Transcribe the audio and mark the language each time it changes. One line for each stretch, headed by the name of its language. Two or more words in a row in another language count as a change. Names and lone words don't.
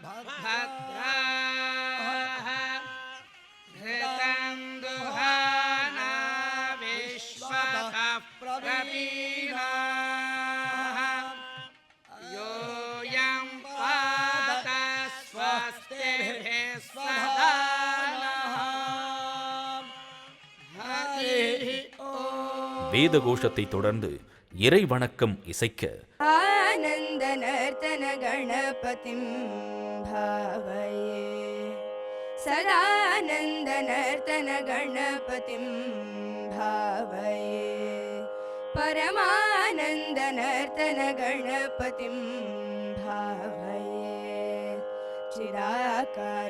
Sanskrit: भद्राः घृतं दुहाना विश्वतः प्रवीणाः योऽयं पात स्वस्तिभिः सदा नः हरिः ओम्.
Tamil: வேத கோஷத்தை தொடர்ந்து இறை வணக்கம் இசைக்க
Sanskrit: आनन्द नर्तन गणपतिं भावये सदानन्द नर्तन गणपतिं भावये परमानन्द नर्तन गणपतिं भावये चिराकार